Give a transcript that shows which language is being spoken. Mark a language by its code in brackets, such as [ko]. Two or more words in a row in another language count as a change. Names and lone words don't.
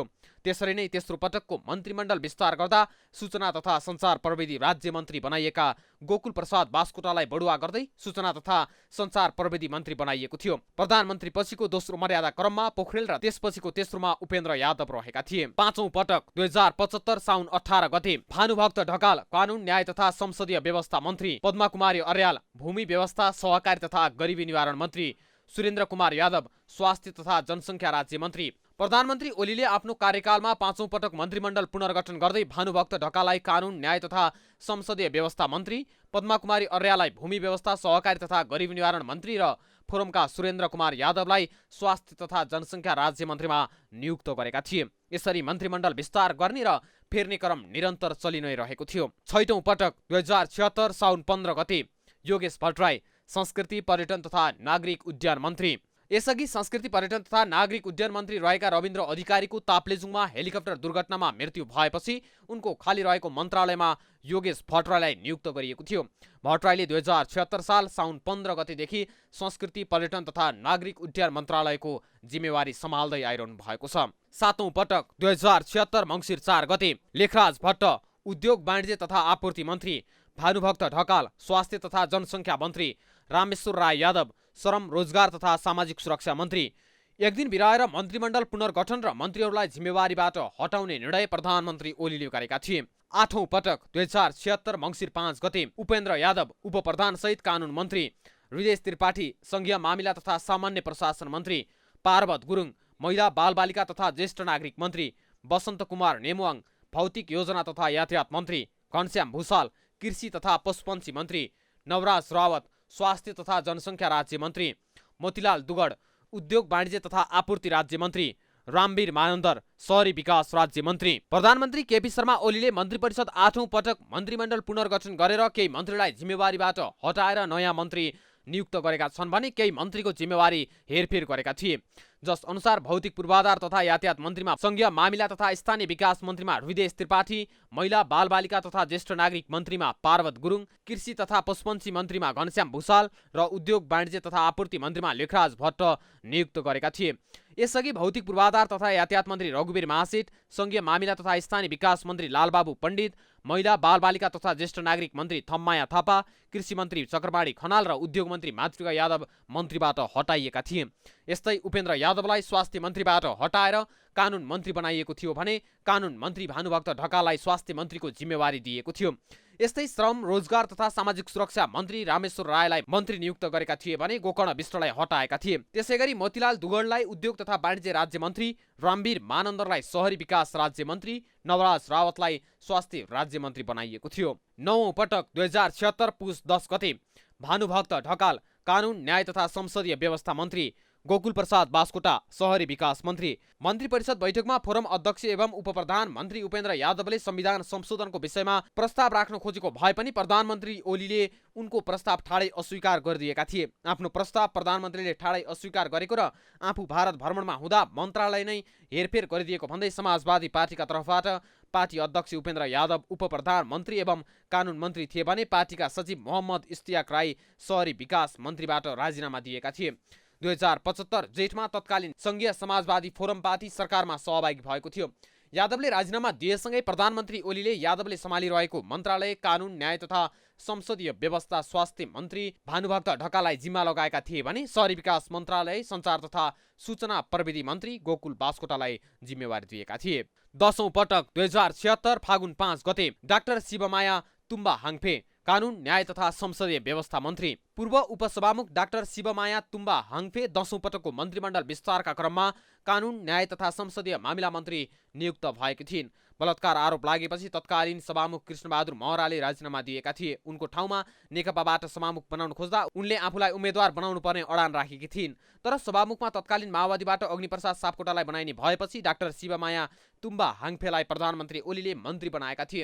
[ne] त्यसरी नै तेस्रो पटकको मन्त्रीमण्डल विस्तार गर्दा सूचना तथा सञ्चार प्रविधि राज्य मन्त्री बनाइएका गोकुल प्रसाद बास्कोटालाई बढुवा गर्दै सूचना तथा सञ्चार प्रविधि मन्त्री बनाइएको थियो। प्रधानमन्त्री पछिको दोस्रो मर्यादा क्रममा पोखरेल र त्यसपछिको तेस्रोमा उपेन्द्र यादव रहेका थिए। पाँचौं पटक 2075 साउन 18 गते भानुभक्त ढकाल कानून न्याय तथा संसदीय व्यवस्था मन्त्री, पद्मा कुमारी अर्याल भूमि व्यवस्था सहकारी तथा गरिबी निवारण मन्त्री, सुरेन्द्र कुमार यादव स्वास्थ्य तथा जनसङ्ख्या राज्य मन्त्री। प्रधानमन्त्री ओलीले आफ्नो कार्यकालमा पाँचौं पटक मन्त्रीमण्डल पुनर्गठन गर्दै भानुभक्त ढकाललाई कानून न्याय तथा संसदीय व्यवस्था मन्त्री, पद्मा कुमारी अर्याललाई भूमि व्यवस्था सहकारी तथा गरिबी निवारण मन्त्री र फोरमका सुरेन्द्र कुमार यादवलाई स्वास्थ्य तथा जनसङ्ख्या राज्य मन्त्रीमा नियुक्त गरेका थिए। यसरी मन्त्रीमण्डल विस्तार गर्ने र फेर्ने क्रम निरन्तर चलि नै रहेको थियो। छैटौं पटक 2076 साउन 15 गते योगेश भट्टराई संस्कृति पर्यटन तथा नागरिक उड्डयन मन्त्री। यसअघि संस्कृति पर्यटन तथा नागरिक उड्डयन मन्त्री रहेका रविन्द्र अधिकारीको ताप्लेजुङमा हेलिकप्टर दुर्घटनामा मृत्यु भएपछि उनको खाली रहेको मन्त्रालयमा योगेश भट्टराईलाई नियुक्त गरिएको थियो। भट्टराईले 2076 साल साउन 15 गतेदेखि संस्कृति पर्यटन तथा नागरिक उड्डयन मन्त्रालयको जिम्मेवारी सम्हाल्दै आइरहनु भएको छ। सातौं पटक 2076 मङ्सिर 4 गते लेखराज भट्ट उद्योग वाणिज्य तथा आपूर्ति मन्त्री, भानुभक्त ढकाल स्वास्थ्य तथा जनसङ्ख्या मन्त्री, रामेश्वर राय यादव श्रम रोजगार तथा सामाजिक सुरक्षा मन्त्री। एक दिन बिराएर मन्त्रीमण्डल पुनर्गठन र मन्त्रीहरूलाई जिम्मेवारीबाट हटाउने निर्णय प्रधानमन्त्री ओलीले गरेका थिए। आठौं पटक 2076 मङ्सिर 5 गते उपेन्द्र यादव उपप्रधान सहित कानून मन्त्री, हृदय त्रिपाठी संघीय मामिला तथा सामान्य प्रशासन मन्त्री, पार्वत गुरुङ महिला बालबालिका तथा ज्येष्ठ नागरिक मन्त्री, बसन्त कुमार नेमुवाङ भौतिक योजना तथा यातायात मन्त्री, घनश्याम भूषाल कृषि तथा पशुपन्छी मन्त्री, नवराज रावत स्वास्थ्य तथा जनसङ्ख्या राज्य मन्त्री, मोतीलाल दुगड उद्योग वाणिज्य तथा आपूर्ति राज्य मन्त्री, रामवीर मानन्दर शहरी विकास राज्य मन्त्री। प्रधानमन्त्री केपी शर्मा ओलीले मन्त्री परिषद 8औं पटक मन्त्रीमण्डल पुनर्गठन गरेर केही मन्त्रीलाई जिम्मेवारीबाट हटाएर नयाँ मन्त्री नियुक्त गरेका छन् भने केही मन्त्रीको जिम्मेवारी हेरफेर गरेका थिए। जस अनुसार भौतिक पूर्वाधार तथा यातायात मन्त्रीमा संघीय मामिला तथा स्थानीय विकास मन्त्रीमा हृदय त्रिपाठी, महिला बालबालिका तथा ज्येष्ठ नागरिक मन्त्रीमा पार्वत गुरुङ, कृषि तथा पशुपन्छी मन्त्रीमा घनश्याम भूषाल र उद्योग वाणिज्य तथा आपूर्ति मन्त्रीमा लेखराज भट्ट नियुक्त गरेका थिए। यसअघि भौतिक पूर्वाधार तथा यातायात मन्त्री रघुवीर महासेठ, संघीय मामिला तथा स्थानीय विकास मन्त्री लालबाबु पण्डित, महिला बालबालिका तथा ज्येष्ठ नागरिक मन्त्री थम्माया थापा, कृषि मन्त्री चक्रबाणी खनाल र उद्योग मन्त्री मातृका यादव मन्त्रीबाट हटाइएका थिए। यस्तै उपेन्द्र यादवलाई स्वास्थ्य मन्त्रीबाट हटाएर कानुन मन्त्री बनाइएको थियो भने कानुन मन्त्री भानुभक्त ढकाललाई स्वास्थ्य मन्त्रीको जिम्मेवारी दिएको थियो। यस्तै श्रम रोजगार तथा सामाजिक सुरक्षा मन्त्री रामेश्वर रायलाई मन्त्री नियुक्त गरेका थिए भने गोकर्ण विष्टलाई हटाएका थिए। त्यसैगरी मोतीलाल दुगडलाई उद्योग तथा वाणिज्य राज्य मन्त्री, रामवीर मानन्दरलाई शहरी विकास राज्य मन्त्री, नवराज रावतलाई स्वास्थ्य राज्य मन्त्री बनाइएको थियो। 9औं पटक 2076 पुस 10 गते भानुभक्त ढकाल कानुन न्याय तथा संसदीय व्यवस्था मन्त्री, गोकुल प्रसाद बास्कोटा शहरी विकास मन्त्री। मन्त्री परिषद बैठकमा फोरम अध्यक्ष एवं उपप्रधान मन्त्री उपेन्द्र यादवले संविधान संशोधनको विषयमा प्रस्ताव राख्न खोजेको भए पनि प्रधानमन्त्री ओलीले उनको प्रस्ताव ठाडै अस्वीकार गरिदिएका थिए। आफ्नो प्रस्ताव प्रधानमन्त्रीले ठाडै अस्वीकार गरेको र आफू भारत भ्रमणमा हुँदा मन्त्रालय नै हेरफेर गरिदिएको भन्दै समाजवादी पार्टीका तर्फबाट पार्टी अध्यक्ष उपेन्द्र यादव उपप्रधान मन्त्री एवं कानुन मन्त्री थिए भने पार्टीका सचिव मोहम्मद इस्तियाक राई शहरी विकास मन्त्रीबाट राजीनामा दिएका थिए। 2075 जेठमा तत्कालीन संघीय समाजवादी फोरम पार्टी सरकारमा सहभागी भएको थियो। यादवले राजीनामा दिएसँगै प्रधानमन्त्री ओलीले यादवले सम्हालिरहेको मन्त्रालय कानुन न्याय तथा संसदीय व्यवस्था स्वास्थ्य मन्त्री भानुभक्त ढकाललाई जिम्मा लगाएका थिए भने शहरी विकास मन्त्रालय सञ्चार तथा सूचना प्रविधि मन्त्री गोकुल बास्कोटालाई जिम्मेवारी दिएका थिए। 10औं पटक 2076 फागुन 5 गते डाक्टर शिवमाया तुम्बा हाङफे कानुन न्याय तथा संसदीय व्यवस्था मन्त्री, पूर्व उपसभामुख डाक्टर शिवमाया तुम्बा हाङफे 10औं पटकको मन्त्रीमण्डल विस्तारका क्रममा कानुन न्याय तथा संसदीय मामिला मन्त्री नियुक्त भएकी थिइन्। बलात्कार आरोप लागेपछि तत्कालीन सभामुख कृष्णबहादुर महराले राजीनामा दिएका थिए। उनको ठाउँमा नेकपाबाट सभामुख बनाउन खोज्दा उनले आफूलाई उम्मेद्वार बनाउनु पर्ने अडान राखेकी थिइन्। तर सभामुखमा तत्कालीन माओवादीबाट अग्निप्रसाद सापकोटालाई बनाइने भएपछि डाक्टर शिवमाया तुम्बा हाङफेलाई प्रधानमन्त्री ओलीले मन्त्री बनाएका थिए।